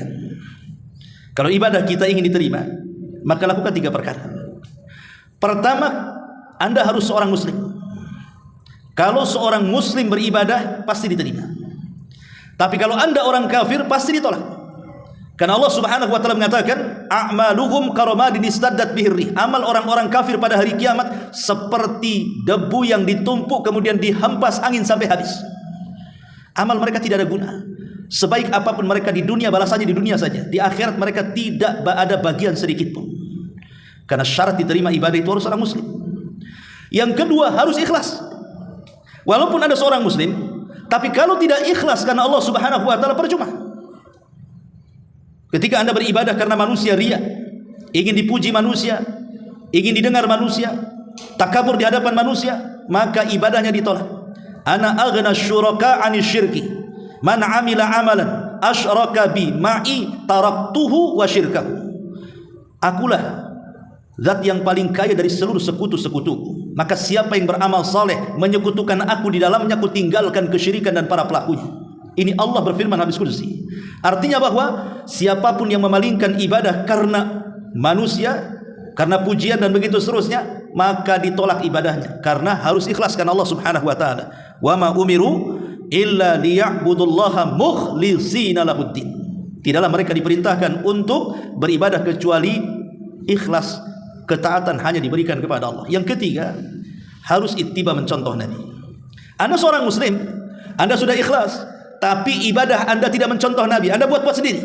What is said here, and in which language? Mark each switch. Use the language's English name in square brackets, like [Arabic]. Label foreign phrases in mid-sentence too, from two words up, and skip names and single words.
[Indonesian] Kalau ibadah kita ingin diterima, maka lakukan 3 perkara. Pertama, anda harus seorang muslim. Kalau seorang muslim beribadah, pasti diterima. Tapi kalau anda orang kafir, pasti ditolak. Karena Allah [Arabic] سبحانه وتعالى [Indonesian] mengatakan, [Arabic] "أعمالهم كرماد اشتدت به الريح." [Indonesian] Amal orang-orang kafir pada hari kiamat seperti debu yang ditumpuk kemudian dihempas angin sampai habis. Amal mereka tidak ada guna. Sebaik apapun mereka di dunia, balasannya di dunia saja. Di akhirat mereka tidak ada bagian sedikit pun. Karena syarat diterima ibadah itu harus orang muslim. Yang kedua, harus ikhlas. Walaupun ada seorang muslim, tapi kalau tidak ikhlas karena Allah [Arabic] سبحانه وتعالى, [Indonesian] percuma. Ketika anda beribadah karena manusia riya, ingin dipuji manusia, ingin didengar manusia, takabur di hadapan manusia, maka ibadahnya ditolak. [Arabic] أنا أغنى الشركاء عن الشرك من عمل عملا أشرك بي معي تركته وشركه. [Indonesian] Akulah zat yang paling kaya dari seluruh sekutu-sekutuku, maka siapa yang beramal saleh menyekutukan aku di dalamnya, aku tinggalkan kesyirikan dan para pelakunya. Ini Allah berfirman hadis qudsi. Artinya bahwa siapapun yang memalingkan ibadah karena manusia, karena pujian dan begitu seterusnya, maka ditolak ibadahnya. Karena harus ikhlas karena Allah [Arabic] سبحانه وتعالى. وما أمروا إلا ليعبدوا الله مخلصين له الدين. [Indonesian] Tidaklah mereka diperintahkan untuk beribadah kecuali ikhlas, ketaatan hanya diberikan kepada Allah. Yang ketiga, harus ittiba, mencontoh Nabi. Anda seorang muslim, anda sudah ikhlas, tapi ibadah anda tidak mencontoh Nabi, anda buat-buat sendiri.